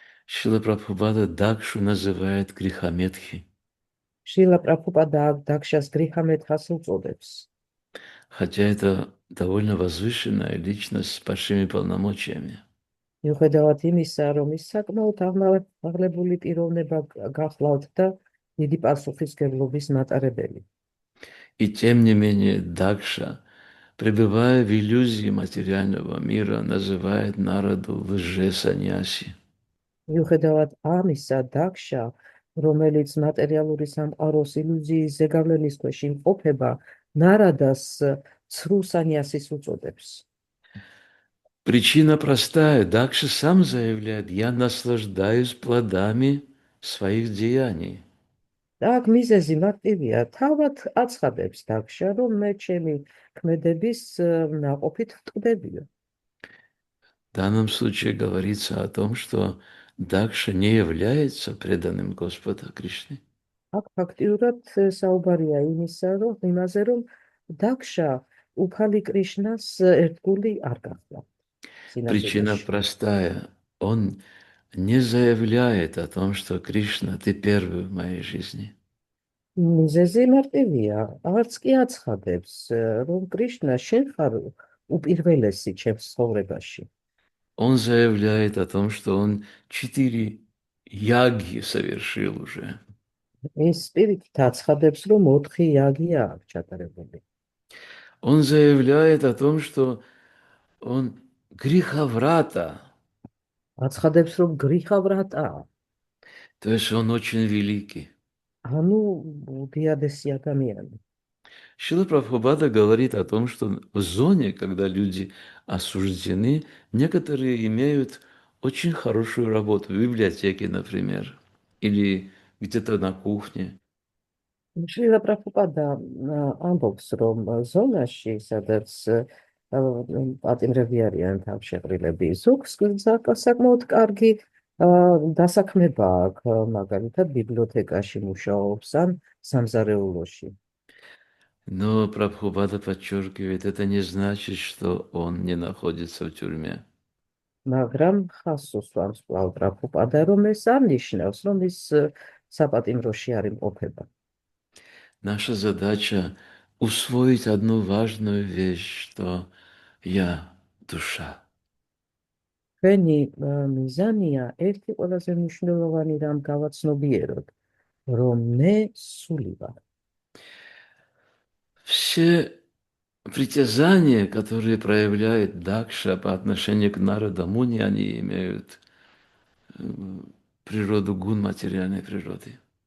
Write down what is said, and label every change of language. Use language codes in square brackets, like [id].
[ru] Шрила Прабхупада Дакшу называет грехометхи. [ka] შრილა პრაბჰუპადა დაქშას გრიჰამეთხას უწოდებს. [ru] Хотя это довольно возвышенная личность с большими полномочиями. [ka] მიუხედავად იმისა, რომ ის საკმაოდ აღმავლებული პიროვნება გახლავთ და დიდი პასუხისმგებლობის მატარებელი. [ru] И тем не менее Дакша, пребывая в иллюзии материального мира, называет Нараду лже-саньяси. [ka] მიუხედავად ამისა, დაქშა რომელიც მატერიალური სამყაროს ილუზიის ზეგავლენის ქვეშ იმყოფება, ნარადას ცრუ სანიასის უწოდებს. [ru] Причина простая. Дакша сам заявляет, я наслаждаюсь плодами своих деяний. [ka] და აქ მიზეზი მარტივია, თავად აცხადებს დაგშა, რომ მე ჩემი ქმედების ნაყოფით ვტყდებიო. [ru] В данном случае говорится о том, что Дакша не является преданным Господа Кришны. [ka] აქ ფაქტიურად საუბარია იმაზე, რომ დაგშა უფალი კრიშნას ერთგული არ გახდა. [ru] Причина простая. Он не заявляет о том, что Кришна, ты первый в моей жизни. [ka] მიზეზი მარტივია, არც კი აცხადებს, რომ კრიშნა შენ ხარ უპირველესი ჩემს ცხოვრებაში. [ru] Он заявляет о том, что он 4 яги совершил уже. [ka] ეს სპირიტით აცხადებს, რომ 4 იაგია აქვს ჩატარებული. [ru] Он заявляет о том, что он греховрата. [ka] აცხადებს, რომ გრიხავრატაა. [ru] То есть он очень великий. [ka] ანუ დიადესი ადამიანი. [ru] Шрила Прабхупада говорит о том, что в зоне, когда люди осуждены, некоторые имеют очень хорошую работу в библиотеке, например, или где-то на кухне. [ka] შრილა პრაბჰუპადა ამბობს, რომ ზონაში, სადაც პატიმრები არიან თავშეყრილები, ზოგს საკმაოდ კარგი დასაქმება აქვს, მაგალითად ბიბლიოთეკაში მუშაობს ან სამზარეულოში. [ru] Но Прабхупада подчеркивает, это не значит, что он не находится в тюрьме. [ka] მაგრამ ხას უსვამს კვლავ პრაბჰუპადა, რომ ეს არ ნიშნავს, რომ ის საპატიმროში არ იმყოფება. [ru] Наша задача усвоить одну важную вещь, что я душа. [ka] ჩვენი მიზანია ერთი ყველაზე მნიშვნელოვანი რამ გავაცნობიეროთ, რომ მე სული ვარ. [ru] Все притязания, которые проявляет Дакша по отношению к Нарада Муни, они имеют природу гун материальной природы.